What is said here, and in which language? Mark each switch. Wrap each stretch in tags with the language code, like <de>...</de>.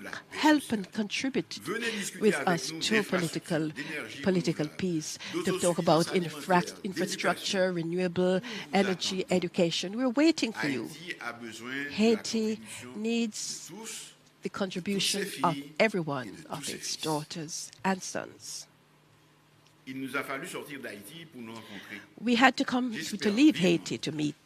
<en>Help and contribute with us to political peace, to talk about infrastructure, renewable energy, education. We're waiting for you. Haiti needs the contribution of every one of its daughters and sons.</en> <fr>il nous a fallu sortir d'Haïti pour nous rencontrer.</fr> <en>We had to leave Haiti to meet,</en>